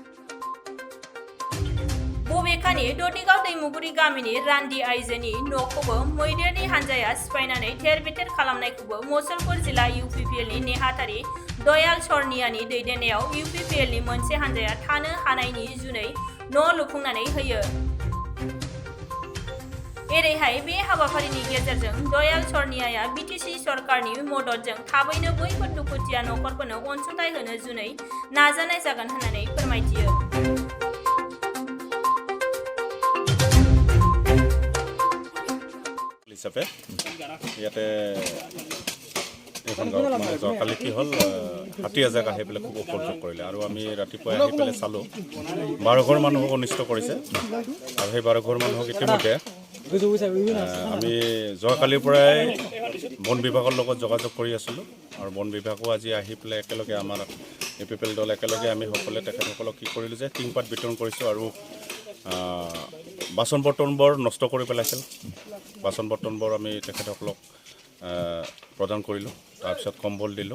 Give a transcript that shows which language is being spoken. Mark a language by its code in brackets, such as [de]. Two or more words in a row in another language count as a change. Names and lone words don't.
[brx] बबेखानि ददिगाव दैमुगुरि गामिनि रान्दि आइजोनि न'खौबो मैदेरनि हानजाया सिफायनानै थेर बेथेर खालामनायखौबो मुसलपुर जिल्ला इउपिपिएलनि नेहाथारि दयाल सरनियानि दैदेननायाव इउपिपिएलनि मोनसे हानजाया थानो हानायनि जुनै न' लुफुंनानै होयो। एरैहाय बे हाबाफारिनि गेजेरजों दयाल सरनियाया बिटिसि सरकारनि मददजों थाबैनो बैफोर दुखुथिया नखरफोरनो अनसुंथाइ होनो जुनै नाजानाय जागोन होननानै फोरमायथियो। [as] হিচাপে ইয়াতে এখন গাঁৱত মানে যোৱাকালি কি হ'ল হাতী এজাক আহি পেলাই খুব উপদ্ৰৱ কৰিলে আৰু আমি ৰাতিপুৱা আহি পেলাই চালোঁ 12 ঘৰ মানুহক অনিষ্ট কৰিছে আৰু সেই 12 ঘৰ মানুহক ইতিমধ্যে আমি যোৱাকালিৰ পৰাই বন বিভাগৰ লগত যোগাযোগ কৰি আছিলোঁ আৰু বন বিভাগো আজি আহি পেলাই একেলগে আমাৰ ইউপিপিএল দল একেলগে আমি সকলোৱে তেখেতসকলক কি কৰিলোঁ যে টিংপাত বিতৰণ কৰিছোঁ আৰু বাচন বৰ্তনবোৰ নষ্ট কৰি পেলাইছিল বাচন বৰ্তনবোৰ আমি তেখেতসকলক প্ৰদান কৰিলোঁ তাৰপিছত কম্বল দিলোঁ।